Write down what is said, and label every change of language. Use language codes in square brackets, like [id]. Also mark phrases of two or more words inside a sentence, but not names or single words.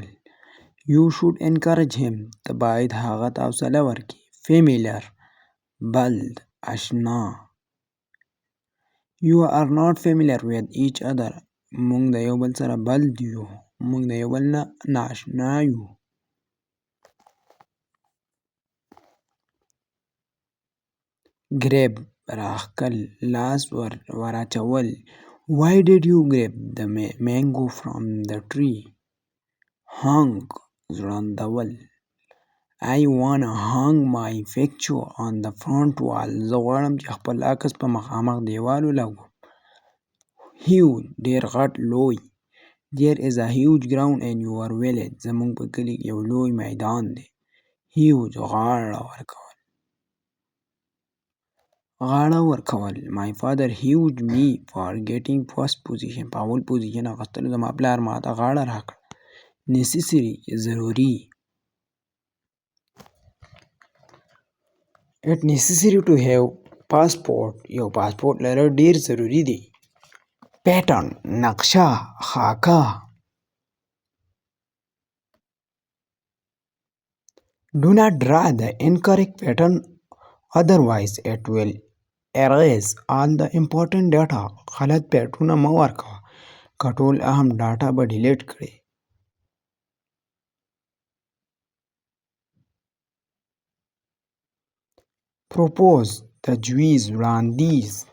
[en] You should encourage him. [ps] ته باید هغه ته حوصله ورکړې. familiar بلد اشنا. [en] You are not familiar with each other. [ps] موږ د یو بل سره بلد یو. موږ د یو بل نه نااشنا یو. grab راښکل لاس وراچول. [en] Why did you grab the mango from the tree? [ps] hang ځړندول. [en] I wanna hang my picture on the front wall. [ps] زه غواړم چې خپل عکس په مخامخ دیوال ولګوم. huge ډېر غټ لوی. [en] There is a huge ground in your village. [ps] زموږ په کلي کې یو لوی میدان دی. huge غاړه ورکول. غاړه ورکول. [en] My father hugged me for getting first position. [ps] په اول پوزیشن اخیستلو زما پلار ماته غاړه راکړه. necessary ضروري. [en] It necessary to have passport. [ps] یو پاسپورت لرل ډیر ضروری دی. pattern نقشه خاکه. [en] Do not draw the incorrect pattern otherwise it will erase all the important data. [ps] غلط پیټرونه مه ورکوه که ټول اهم ډاټا به ډیلیټ کړي. propose تجویز وړاندیز.